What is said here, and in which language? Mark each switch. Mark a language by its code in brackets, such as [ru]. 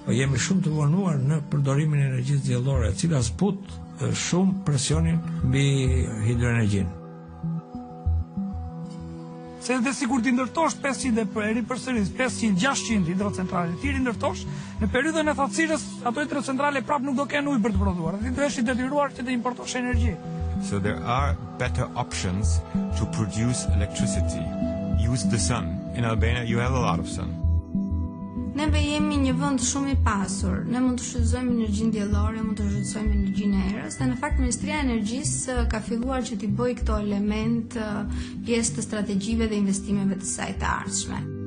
[sq] Po jemi shumë të vonuar në përdorimin e energjisë diellore, e cila zbut shumë presionin mbi hidroenergjinë. Se dhe sikur ti ndërtosh 500 e ripërsëris 500-600 hidrocentrale, ti rindërtosh në periudhën e thatësirës ato hidrocentrale prap nuk do kenë ujë për të prodhuar. Ti do jesh i detyruar që të importosh energji. [en] So there are better options to produce electricity. Use the sun. In Albania you have a lot of sun. [sq] Neve jemi një vend shumë i pasur. Ne mund të shfrytëzojmë energjinë diellore, mund të shfrytëzojmë energjinë e erës, dhe në fakt Ministria e Energjisë ka filluar që t'i bëjë këto element pjesë të strategjive dhe investimeve të saj të ardhshme.